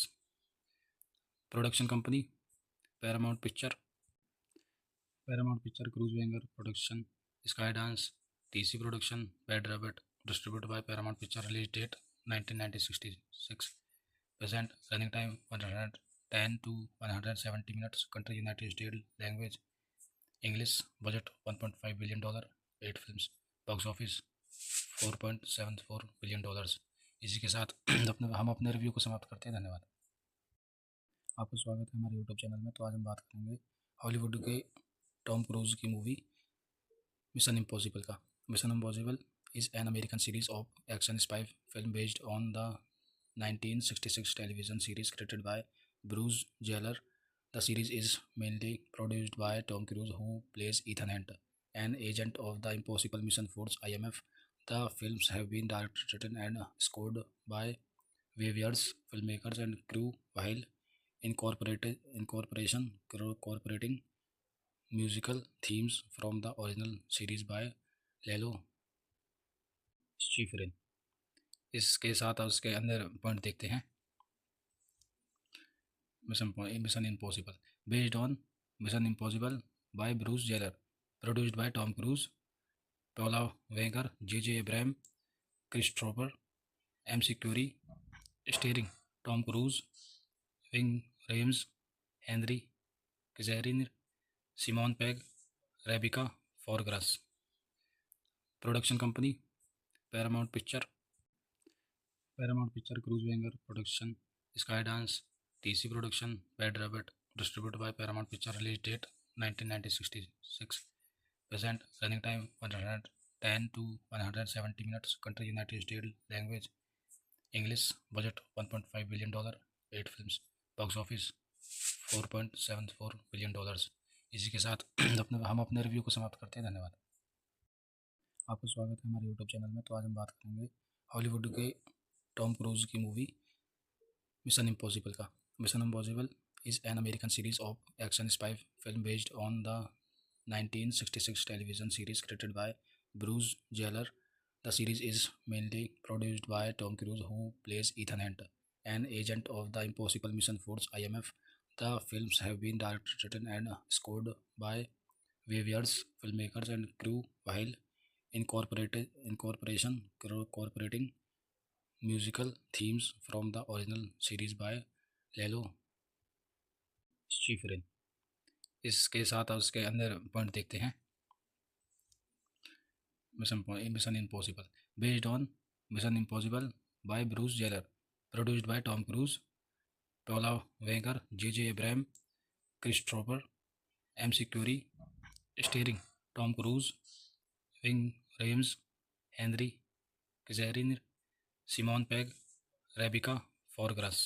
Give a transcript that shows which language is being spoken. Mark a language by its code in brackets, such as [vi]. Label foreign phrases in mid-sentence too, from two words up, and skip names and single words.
[en] Production company Paramount Picture, Cruise Wenger Production, Skydance, TC Production, Bad Rabbit, distributed by Paramount Picture. Release date 1966. Present running time 110 to 170 minutes. Country United States. Language English. Budget $1.5 billion. 8 films. box office $4.74 billion. [hi] इसी के साथ हम अपने रिव्यू को समाप्त करते हैं। धन्यवाद। आपका स्वागत है हमारे यूट्यूब चैनल में। तो आज हम बात करेंगे हॉलीवुड के टॉम क्रूज की मूवी मिशन इम्पॉसिबल का। [en] Mission Impossible is an American series of action spy film based on the 1966 television series created by Bruce Geller. The series is mainly produced by Tom Cruise, who plays Ethan Hunt, an agent of the Impossible Mission Force (IMF). The films have been directed, written, and scored by various filmmakers and crew, while incorporating musical themes from the original series by Lalo Schifrin. [hi] इसके साथ उसके अंदर पॉइंट देखते हैं। [en] Mission Impossible based on Mission Impossible by Bruce Geller, produced by Tom Cruise, Paula Wegar, J Abraham, Christopher M Curie, starring Tom Cruise, Wing Rames, Henry Kijairin, Simon Pegg, Rebika Forgras. Production company Paramount Picture, Cruise Wenger Production, Skydance, TC Production, Bad Rabbit, distributed by Paramount Picture. Release date 1966। Present running time 110 to 170 minutes. Country United States. Language English. Budget $1.5 billion. 8 films. box office $4.74 billion. [hi] इसी के साथ हम अपने रिव्यू को समाप्त करते हैं। धन्यवाद। आपका स्वागत है हमारे यूट्यूब चैनल में। तो आज हम बात करेंगे हॉलीवुड के टॉम क्रूज की मूवी मिशन इम्पॉसिबल का। [en] Mission Impossible is an American series of action spy film based on the 1966 television series created by Bruce Geller. The series is mainly produced by Tom Cruise, who plays Ethan Hunt, an agent of the Impossible Mission Force (IMF). The films have been directed, written, and scored by various filmmakers and crew, while incorporating musical themes from the original series by Lalo Schifrin. [hi] इसके साथ उसके अंदर पॉइंट देखते हैं। [en] Mission Impossible based on Mission Impossible by Bruce Geller, produced by Tom Cruise, Paula Wegar, J Abraham, Christopher M Curie, starring Tom Cruise, Wing Rames, Henry Kijairin, Simon Pegg, Rebika Forgras.